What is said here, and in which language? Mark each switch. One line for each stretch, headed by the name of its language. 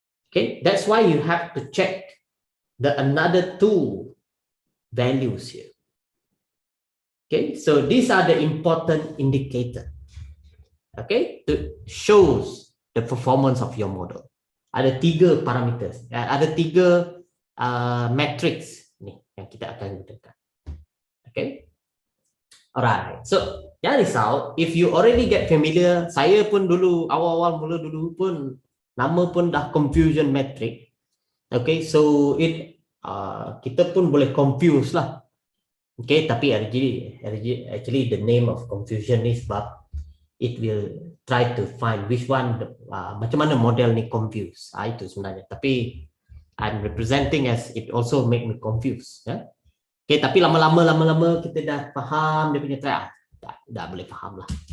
English: Okay, that's why you have to check the another two values here. Okay, so these are the important indicator. Okay, to shows the performance of your model.
Malay: Ada 3 parameters, ada 3 matrix ni yang kita akan gunakan. Okay, alright. So yang result,
English: if you already get familiar,
Malay: saya pun dulu awal-awal mula dulu pun nama pun dah confusion matrix. Okay, so kita pun boleh confuse lah. Okay, tapi actually the name of confusion ni sebab
English: it will try to find which one
Malay: macam mana model ni confuse. Itu sebenarnya. Tapi
English: I'm representing as it also make me confuse.
Malay: Ya? Okay, tapi lama-lama kita dah faham dia punya try. Dah boleh faham lah.